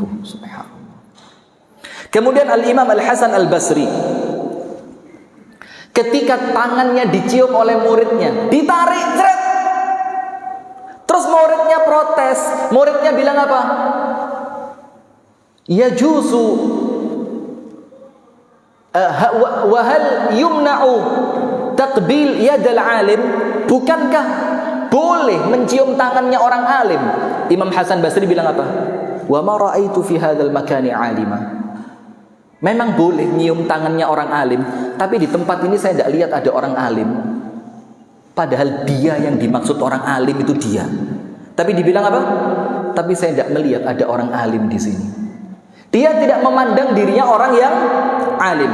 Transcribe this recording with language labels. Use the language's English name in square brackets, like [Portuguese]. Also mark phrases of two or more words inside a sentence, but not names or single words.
[Indonesian] Subhanallah. Kemudian Al-Imam Al-Hasan Al-Basri, ketika tangannya dicium oleh muridnya, ditarik, [Arabic] يجوز وهل يمنع تقبيل يد العالم, [Indonesian] bukankah boleh mencium tangannya orang alim? Imam Hasan Basri bilang apa? [Arabic] وما رأيت في هذا المكان عالما. [Indonesian] Memang boleh nyium tangannya orang alim, tapi di tempat ini saya tidak lihat ada orang alim. Padahal dia yang dimaksud orang alim itu dia. Tapi dibilang apa? Tapi saya tidak melihat ada orang alim di sini. Dia tidak memandang dirinya orang yang alim.